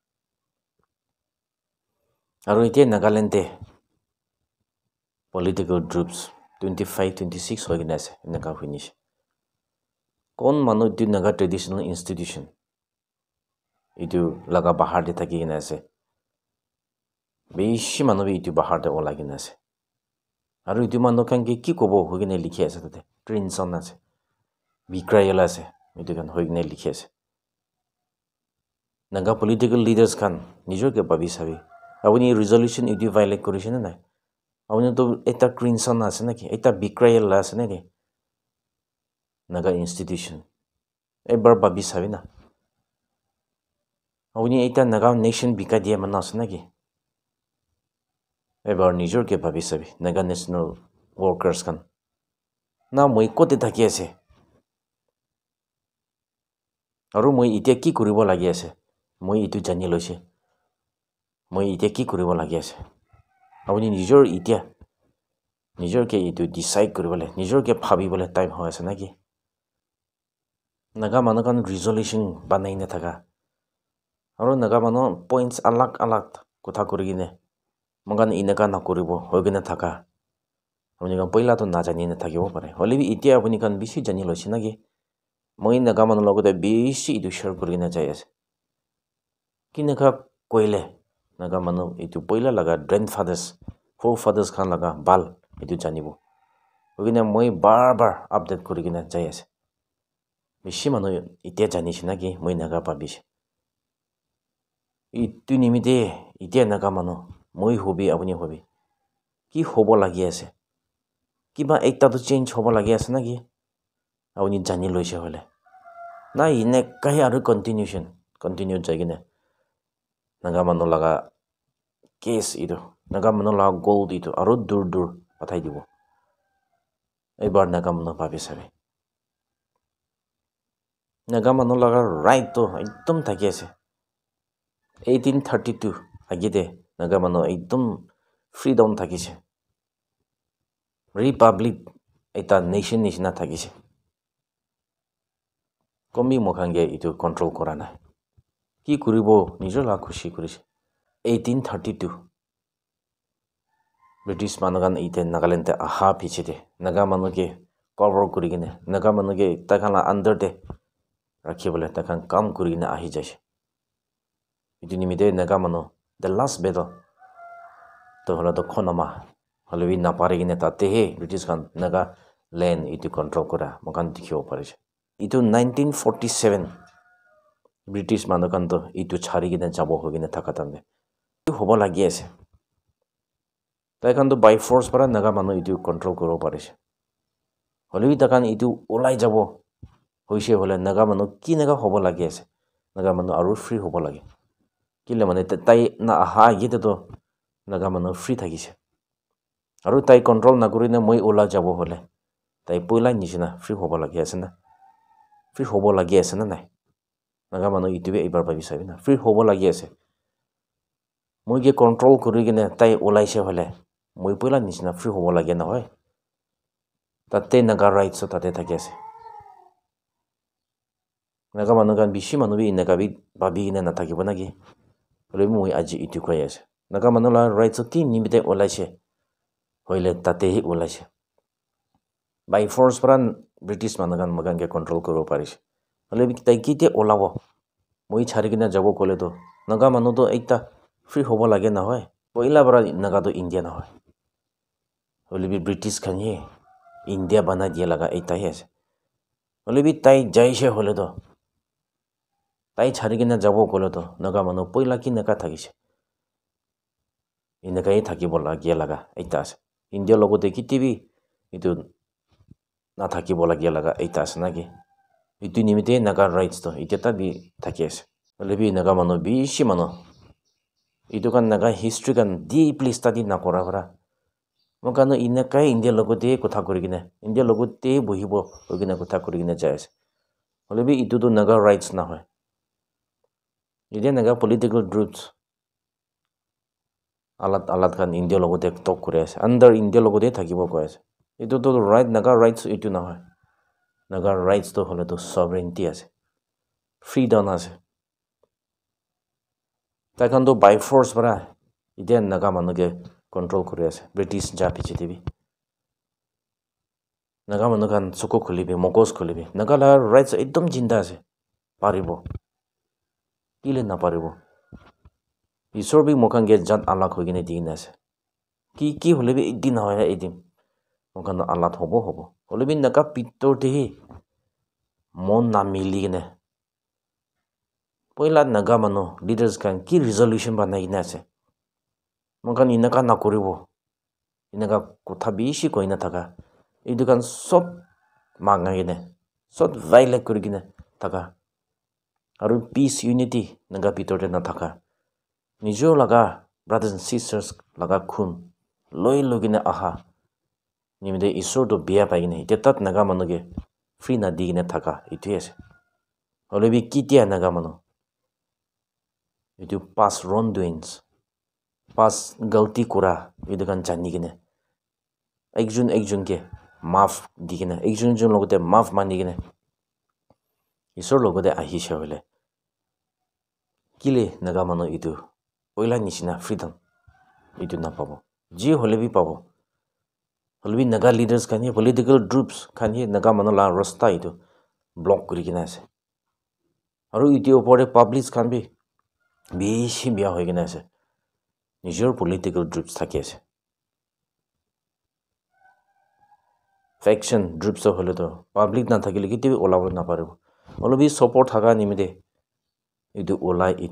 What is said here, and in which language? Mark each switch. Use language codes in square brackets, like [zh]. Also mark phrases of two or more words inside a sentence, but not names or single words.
[nag] aru itie Nagaland [en] political groups [nag] 25-26 hoigina ase ineka finish kon manu itu naga [en] traditional institution [nag] itu laga bahar de thaki gina ase beshi manu bi itu bahar de ola gina ase aru itu manu kan ki kobo hoigine likhi ase tate Crimson ase Bikrayal ase itu kan hoigine likhi ase naga [en] political leaders [nag] kan nijor ke babi sabi apuni resolution itu violate korise na nai apuni to eta Crimson ase naki eta Bikrayal ase naki naga institution ebar babi sabi na apuni eta naga nation bika dia mana ase naki ebar nijor ke babi sabi naga [en] national workers [nag] kan na moi kote thaki ase aru moi itia ki koribo lagi ase moi itu jani loise moi itia ki koribo lagi ase apuni nijor itia nijor ke itu decide koribole nijor ke bhabibole time ho ase naki naga manu kan resolution banai na thaka aru naga manu points alag kotha korigine magan ineka na koribo hoigina thaka apuni kan poila to najani na thakibo pare hole bi itia apuni kan bishi jani loise naki moi naga manu logote bishi itu share korigina jai ase kineka koile naga manu itu poila laga [en] grandfathers forefathers [nag] kan laga bal itu janibo hoigina moi bar update korigina jai ase bishi manu itia janise naki moi naga babise itu nimite itia naga manu moi hobi apuni hobi ki hobo lagi ase kiba ekta to change hobo lagi ase naki apuni jani loise hole na ine kai aru continue jaigine naga manu laga case itu naga manu laga gold itu aru dur pathai dibo ebar naga manu babi sabe naga manu laga right to ekdom thaki ase 1832 agide naga manu ekdom freedom thakise republic eta nation nishina thakise komi mokhange itu control kora na ki koribo nijor la khushi korise 1832 British manugan ite Nagaland te aha pichite naga manu ke cover korigine naga manu ke takhala under de rakhibole takhan kam korigine ahi jaise itu nimite naga manu [en] the last battle [nag] to hola to khonama halebi na parigine tate he British kan naga land itu control kora mokan dikhibo parise itu 1947 British manukan to itu chharigine jabo hogine thakatamne hobo lagi ase tai kan to [en] by force [nag] para naga manu itu control koro parise holebi takan itu olai jabo hoise hole naga manu ki naga hobo lagi ase naga manu aru free hobo lagi kile mane tai na aha gite to naga manu free thakise aru tai control na korine moi ola jabo hole tai poila nishina free hobo lagi ase na free hobo lagi ase na nai naga manu itu be ebar babi sabi na free hobo lagi ase moi ge control korigine tai olaise hole moi poila nishina free hobo lagi na hoy tate naga rights so tate thaki ase naga manu kan bishi manu bi ineka bi babi ine na thakibo naki hole moi aji itu koi ase naga manu la rights so ki nimite olaise hoile tate hi olaise [en] by force [nag] para British manugan magan ke control koro parise hole bi tai kite olabo moi chharigina jabo kole to naga manu to ekta free hobo lage na hoy poila bara naga to India na hoy hole bi British khanye India bana dia laga eta hi ase hole bi tai jaise hole to tai chhari kina jabo kole to naga manu poila ki naka thakise inakai thakibo lagia laga eta ase India logote kitibi itu na thakibo lagia laga eta ase naki itu nimite naga rights to iteta bi thaki ase hole bi naga manu bishi manu itu kan naga history kan [en] deeply study [nag] na kora bara mokano inakai India logote kotha kurigine India logote bohibo ogina kotha kurigine jai ase hole bi itu to naga rights na hoy ide naga [en] political groups [nag] alat kan India logote talk kore ase under India logote thakibo koi ase itu to right naga rights itu na hoy naga rights to hole to sovereignty ase freedom ase takan to [en] by force [nag] bara ide naga manuge control kore ase British ja piche tibi naga manu kan suko khulibe mogos khulibe naga la rights ekdom jinda ase paribo kile na paribo isor bi mokan ge jat alak hogine digina ase ki hole bi ekdin hoya edim mokan alat hobo hole bi naga pitor te mon na mili gine poila naga manu leaders kan ki resolution banai gina ase mokan inaka na koribo inaka kotha bishi koina thaka itu kan sob manga gine sob violate kurigine thaka aru peace unity naga pitor te na thaka nijo laga [en] brothers and sisters [nag] laga khun loi logine aha nimide isor to bia paigine tetat naga manuge free na digine thaka itu ase hole bi kitia naga manu itu [en] past wrongdoings [nag] past galti kura itu kan jani gine ekjun ke maaf digine ekjun logote maaf mani gine isor logote ahi she hole kile naga manu itu oila nishina freedom itu na pabo ji hole bi pabo hole bi naga leaders kan [en] political groups [nag] kan naga manu la rasta itu block kuri kina ase aru itu opore public kan bi bishi bia hoy kina ase nijor [en] political groups [nag] thaki ase [en] faction groups [nag] hole to public na thakile kiti olabo na paribo hole bi support thaga nimide itu olai itu